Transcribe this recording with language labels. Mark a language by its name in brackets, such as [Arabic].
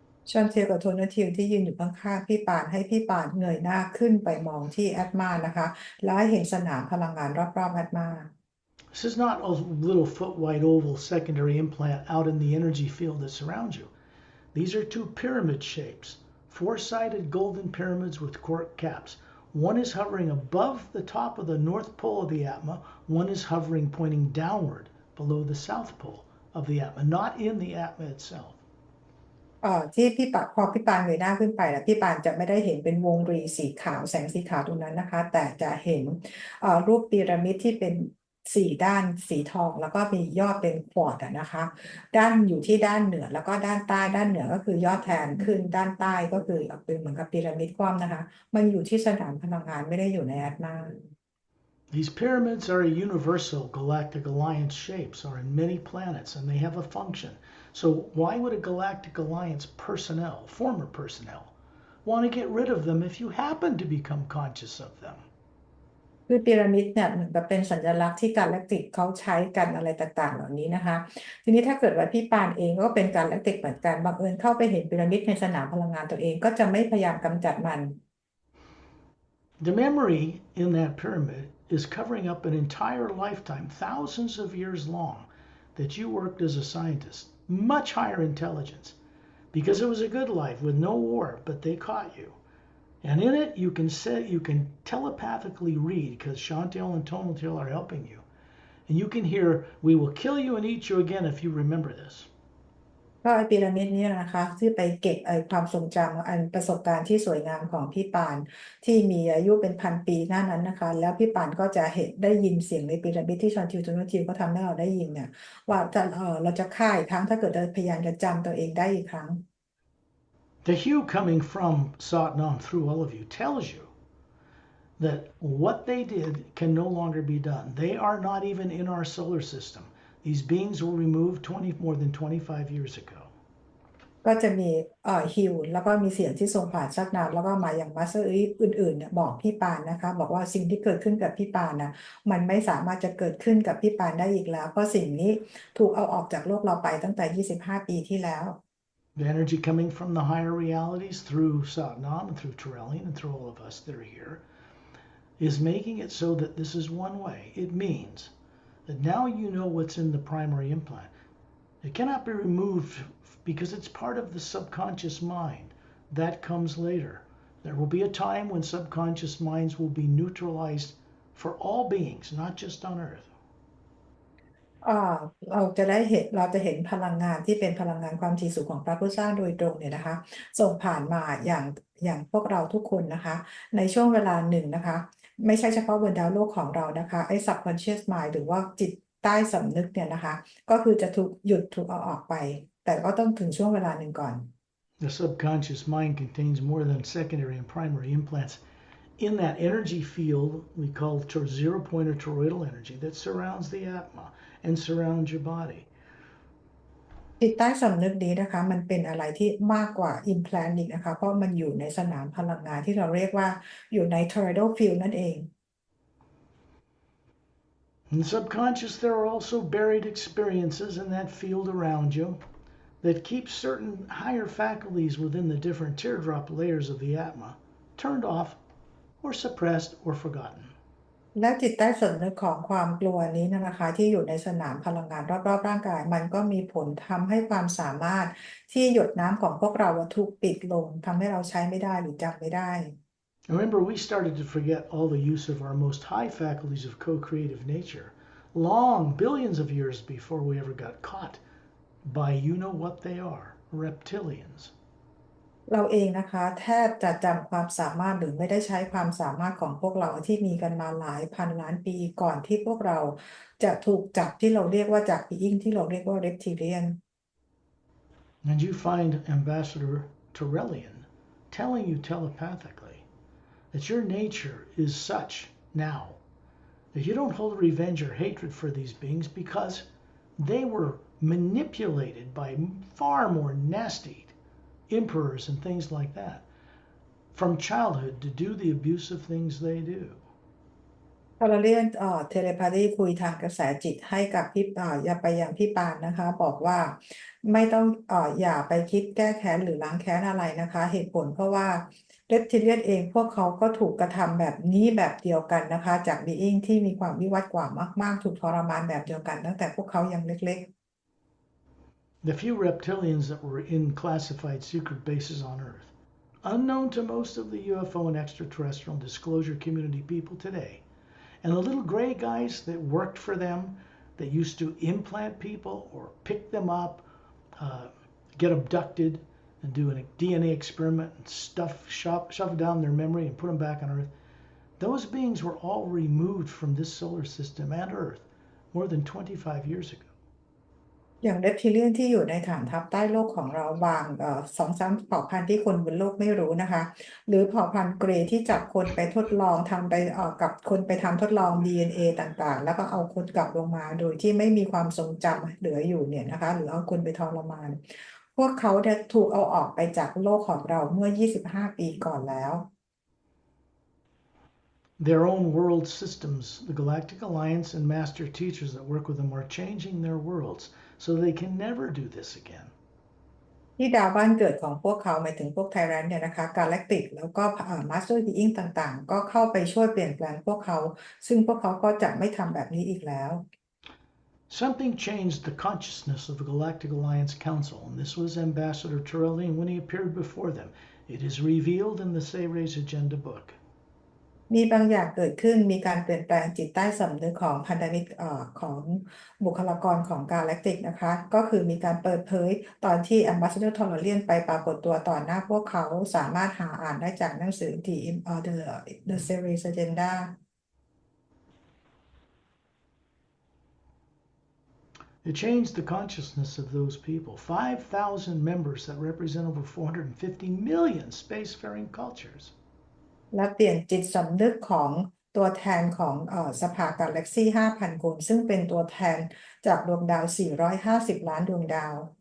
[Thai] ชอนเทียกับโทนาทิวที่ยืนอยู่ข้างๆพี่ปานให้พี่ปานเงยหน้าขึ้นไปมองที่แอตมานะคะแล้วให้เห็นสนามพลังงานรอบๆแอตมา [English] This is not a little foot-wide oval secondary implant out in the energy field that surrounds you. These are 2 pyramid shapes, 4-sided golden pyramids with cork caps. One is hovering above the top of the north pole of the atma. One is hovering pointing downward below the south pole of the atma, not in the atma itself. [Thai] ที่พอพี่ปานเงยหน้าขึ้นไปแล้วพี่ปานจะไม่ได้เห็นเป็นวงรีสีขาวแสงสีขาวตรงนั้นนะคะแต่จะเห็นรูปพีระมิดที่เป็น4 ด้านสีทองแล้วก็มียอดเป็นควอร์ตอะนะคะด้านอยู่ที่ด้านเหนือแล้วก็ด้านใต้ด้านเหนือก็คือยอดแทนขึ้นด้านใต้ก็คือเป็นเหมือนกับพีระมิดคว่ำนะคะมันอยู่ที่สนามพลังงานไม่ได้อยู่ในแอตมา [English] These pyramids are universal galactic alliance shapes, are in many planets, and they have a function. So why would a galactic alliance personnel, former personnel, want to get rid of them if you happen to become conscious of them? [Thai] คือพีระมิดเนี่ยเหมือนกับเป็นสัญลักษณ์ที่กาแล็กติกเขาใช้กันอะไรต่างๆเหล่านี้นะคะทีนี้ถ้าเกิดว่าพี่ปานเองก็เป็นกาแล็กติกเหมือนกันบังเอิญเข้าไปเห็นพีระมิดในสนามพลังงานตัวเองก็จะไม่พยายามกำจัดมัน [English] The memory in that pyramid is covering up an entire lifetime, thousands of years long, that you worked as a scientist, much higher intelligence, because it was a good life with no war, but they caught you. And in it, you can telepathically read, because Chantel and Tonaltil are helping you. And you can hear, "We will kill you and eat you again if you remember this." [Thai] ก็ไอพีระมิดนี้นะคะที่ไปเก็บความทรงจำอันประสบการณ์ที่สวยงามของพี่ปานที่มีอายุเป็นพันปีหน้านั้นนะคะแล้วพี่ปานก็จะเห็นได้ยินเสียงในพีระมิดที่ชอนทิวก็ทำให้เราได้ยินเนี่ยว่าเราจะฆ่าอีกครั้งถ้าเกิดเราพยายามจะจำตัวเองได้อีกครั้ง [English] The hue coming from Satnam through all of you tells you that what they did can no longer be done. They are not even in our solar system. These beings were removed more than 25 years ago. [Thai] ก็จะมีฮิวแล้วก็มีเสียงที่ส่งผ่านชักนาวแล้วก็มาอย่างมาสเตอร์อื่นๆเนี่ยบอกพี่ปานนะคะบอกว่าสิ่งที่เกิดขึ้นกับพี่ปานนะมันไม่สามารถจะเกิดขึ้นกับพี่ปานได้อีกแล้วเพราะสิ่งนี้ถูกเอาออกจากโลกเราไปตั้งแต่25 ปีที่แล้ว [English] The energy coming from the higher realities through Satnam and through Turelian and through all of us that are here is making it so that this is one way. It means that now you know what's in the primary implant. It cannot be removed because it's part of the subconscious mind. That comes later. There will be a time when subconscious minds will be neutralized for all beings, not just on Earth. [Thai] เราจะเห็นพลังงานที่เป็นพลังงานความถี่สูงของพระพุทธเจ้าโดยตรงเนี่ยนะคะส่งผ่านมาอย่างพวกเราทุกคนนะคะในช่วงเวลาหนึ่งนะคะไม่ใช่เฉพาะบนดาวโลกของเรานะคะไอ้ [English] subconscious mind [Thai] หรือว่าจิตใต้สำนึกเนี่ยนะคะก็คือจะถูกเอาออกไปแต่ก็ต้องถึงช่วงเวลาหนึ่งก่อน [English] The subconscious mind contains more than secondary and primary implants in that energy field we call zero point or toroidal energy that surrounds the atma and surrounds your body. [Thai] จิตใต้สำนึกนี้นะคะมันเป็นอะไรที่มากกว่า implant อีกนะคะเพราะมันอยู่ในสนามพลังงานที่เราเรียกว่าอยู่ใน [English] toroidal field [Thai] นั่นเอง [English] In the subconscious, there are also buried experiences in that field around you that keep certain higher faculties within the different teardrop layers of the atma turned off or suppressed or forgotten. [Thai] และจิตใต้สำนึกของความกลัวนี้นะคะที่อยู่ในสนามพลังงานรอบๆร่างกายมันก็มีผลทำให้ความสามารถที่หยดน้ำของพวกเราถูกปิดลงทำให้เราใช้ไม่ได้หรือจำไม่ได้ [English] Remember, we started to forget all the use of our most high faculties of co-creative nature long billions of years before we ever got caught by you know what they are, reptilians. [Thai] เราเองนะคะแทบจะจำความสามารถหรือไม่ได้ใช้ความสามารถของพวกเราที่มีกันมาหลายพันล้านปีก่อนที่พวกเราจะถูกจับที่เราเรียกว่าจากbeingที่เราเรียกว่า reptilian [English] And you find Ambassador Turelian telling you telepathically that your nature is such now that you don't hold revenge or hatred for these beings because they were manipulated by far more nasty emperors and things like that from childhood to do the abusive things they do. [Thai] พอเราเรียนเทเลพาธีคุยทางกระแสจิตให้กับพี่อย่าไปยังพี่ปานนะคะบอกว่าไม่ต้องอย่าไปคิดแก้แค้นหรือล้างแค้นอะไรนะคะเหตุผลเพราะว่าเรปทิเลียนเองพวกเขาก็ถูกกระทำแบบนี้แบบเดียวกันนะคะจากบีอิงที่มีความวิวัฒน์กว่ามากๆถูกทรมานแบบเดียวกันตั้งแต่พวกเขายังเล็กๆ [English] The few reptilians that were in classified secret bases on Earth, unknown to most of the UFO and extraterrestrial disclosure community people today, and the little gray guys that worked for them that used to implant people or pick them up, get abducted, and do a DNA experiment and shove down their memory and put them back on Earth. Those beings were all removed from this solar system and Earth more than 25 years ago. [Thai] อย่างเรปทิเลียนที่อยู่ในฐานทัพใต้โลกของเราบางสองสามเผ่าพันธุ์ที่คนบนโลกไม่รู้นะคะหรือเผ่าพันธุ์เกรย์ที่จับคนไปทดลองทำไปกับคนไปทำทดลอง DNA ต่างๆแล้วก็เอาคนกลับลงมาโดยที่ไม่มีความทรงจำเหลืออยู่เนี่ยนะคะหรือเอาคนไปทรมานพวกเขาถูกเอาออกไปจากโลกของเราเมื่อ 25 ปีก่อนแล้ว [English] Their own world systems, the Galactic Alliance and master teachers that work with them are changing their worlds so they can never do this again. [Thai] ที่ดาวบ้านเกิดของพวกเขาหมายถึงพวกไทแรนเนี่ยนะคะกาแล็กติกแล้วก็มาสเตอร์บีอิงต่างๆก็เข้าไปช่วยเปลี่ยนแปลงพวกเขาซึ่งพวกเขาก็จะไม่ทำแบบนี้อีกแล้ว [English] Something changed the consciousness of the Galactic Alliance Council, and this was Ambassador Turelian when he appeared before them. It is revealed in the Sayre's Agenda book. [Thai] มีบางอย่างเกิดขึ้นมีการเปลี่ยนแปลงจิตใต้สำนึกของพันธมิตรของบุคลากรของกาแล็กติกนะคะก็คือมีการเปิดเผยตอนที่ Ambassador Turelian ไปปรากฏตัวต่อหน้าพวกเขาสามารถหาอ่านได้จากหนังสือ The Series Agenda [English] It changed the consciousness of those people. 5,000 members that represent over 450 million spacefaring cultures. [Thai] และเปลี่ยนจิตสำนึกของตัวแทนของสภากาแล็กซี่ 5,000 คนซึ่งเป็นตัวแทนจากดวงดาว 450 ล้านดวงดาว